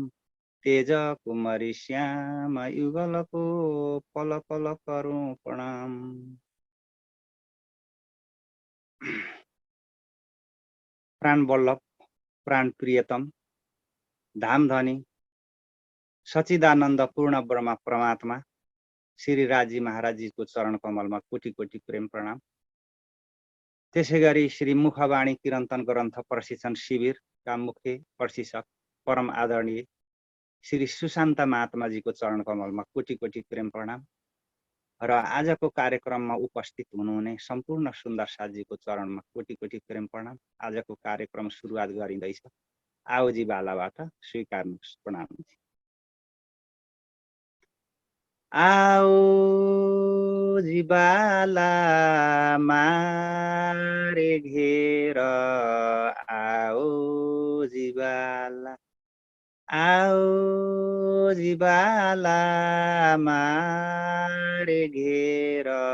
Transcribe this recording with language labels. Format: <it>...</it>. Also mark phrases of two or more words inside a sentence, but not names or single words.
<hi>तेज कुमारी श्याम युगल को पल पल करूं प्रणाम।</hi> <ne>प्राण वल्लभ प्राण प्रियतम धाम धनी सचिदानंद पूर्ण ब्रह्म परमात्मा श्री राजी महाराज जी को चरण कमलमा कोटि कोटि प्रेम प्रणाम। त्यसैगरी श्री मुखवाणी किरंतन ग्रन्थ प्रशिक्षण शिविर का मुख्य प्रशिक्षक परम आदरणीय श्री सुशान्त महात्मा जी को चरण कमलमा कोटि कोटि प्रेम प्रणाम। र आजको कार्यक्रममा उपस्थित हुनुहुने सम्पूर्ण सुन्दर साथीको चरणमा कोटि कोटि प्रेम प्रणाम। आजको कार्यक्रम सुरुवात गरिँदैछ। आओजी बालाबाट स्वीकार्नुहोस्।</ne> <gu>प्रणाम। आओ जी बाला मारे घेर आओ जी बाला आओ जी बाला मारे घेर</gu>